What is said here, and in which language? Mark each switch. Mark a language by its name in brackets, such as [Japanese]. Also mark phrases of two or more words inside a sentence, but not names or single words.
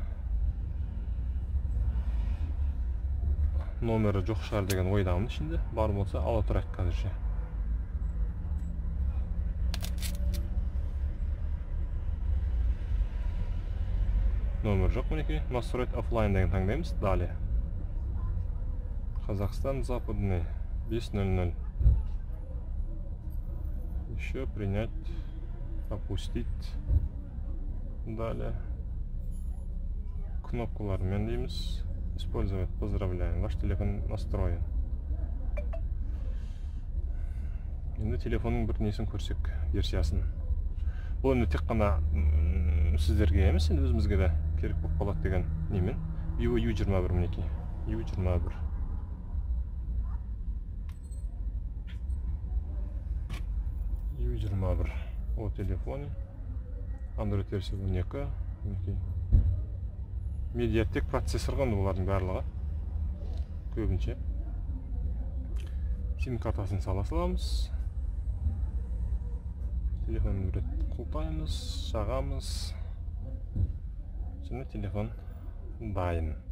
[Kazakh] Номері жоқ шығар деген ойдамын ішінде. Бар болса ала тұрайық қазірше. Номер жоқ мінекей. [Russian] Настроить офлайн [Kazakh] деген таңдаймыз. [Russian] Далее. Казахстан западный 5:00. Еще принять, опустить. Далее. [Kazakh] Кнопкалармен дейміз. [Russian] Использовать. Поздравляем. Ваш телефон настроен. [Kazakh] Енді телефонның бір несін көрсек, версиясын. Бұл енді тек қана сіздерге емес, енді өзімізге де керек болып қалады деген немен. Vivo U21 мінекей. [Russian] U21. U21 о телефоне. Android версия 12. [Kazakh] Медиатек процессор ғанды бұлардың барлығы. Көбінше. Сим картасын сала саламыз. Телефонын бір рет құлтаймыз, шағамыз. Және телефон дайын.